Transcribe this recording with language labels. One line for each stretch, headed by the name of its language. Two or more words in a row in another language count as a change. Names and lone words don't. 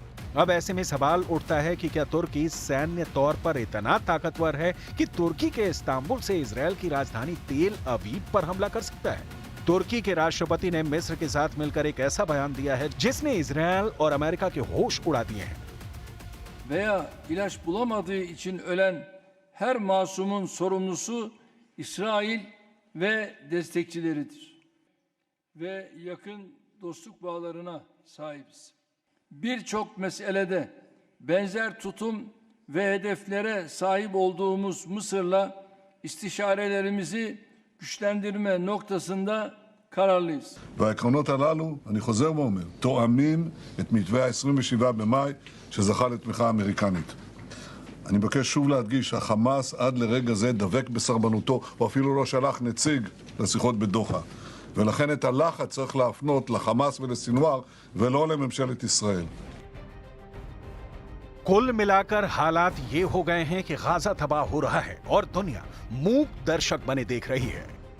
Hindi: अब ऐसे में सवाल उठता है कि क्या तुर्की सैन्य तौर पर इतना ताकतवर है कि तुर्की के इस्तांबुल से इजरायल की राजधानी तेल अवीव पर हमला कर सकता है? तुर्की के राष्ट्रपति ने मिस्र के साथ मिलकर एक ऐसा बयान दिया है जिसने इजरायल और अमेरिका के होश उड़ा दिए हैं।
Turkish: Veya ilaç bulamadığı için ölen her masumun sorumlusu İsrail ve destekçileridir. Ve yakın dostluk bağlarına sahibiz. Birçok meselede benzer tutum ve hedeflere sahip olduğumuz Mısır'la istişarelerimizi güçlendirme noktasında kararlıyız.
Hebrew: והעקרונות הללו, אני חוזר ואומר, תואמים את מתווה ה-27 במאי שזכה לתמיכה אמריקנית. אני מבקש שוב להדגיש, החמאס עד לרגע זה דבק בסרבנותו, הוא אפילו לא שלח נציג לשיחות בדוחה. ולכן את הלחץ צריך להפנות לחמאס ולסינואר ולא לממשלת ישראל.
Hindi: कुल मिलाकर हालात ये हो गए हैं कि गाजा तबाह हो रहा है और दुनिया मूक दर्शक बने देख रही है।